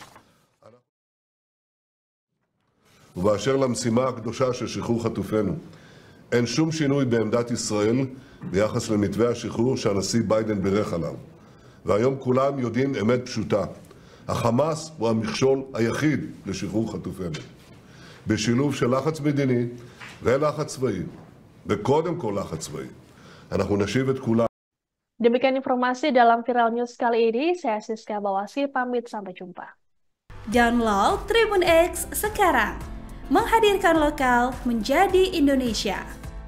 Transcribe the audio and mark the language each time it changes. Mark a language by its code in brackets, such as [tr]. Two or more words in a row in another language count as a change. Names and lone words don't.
[he] ובאשר למשימה הקדושה של שחרור חטופינו, אין שום שינוי בעמדת ישראל ביחס למתווה השחרור שהנשיא ביידן בירך עליו. והיום כולם יודעים אמת פשוטה. החמאס הוא המכשול היחיד לשחרור חטופינו. בשילוב של לחץ מדיני ולחץ צבאי, וקודם כל לחץ צבאי, אנחנו נשיב את כולם. [id] Demikian informasi dalam Viral News kali ini. Saya Siska Bawasi, pamit sampai jumpa. Download Tribun X sekarang. Menghadirkan lokal menjadi Indonesia.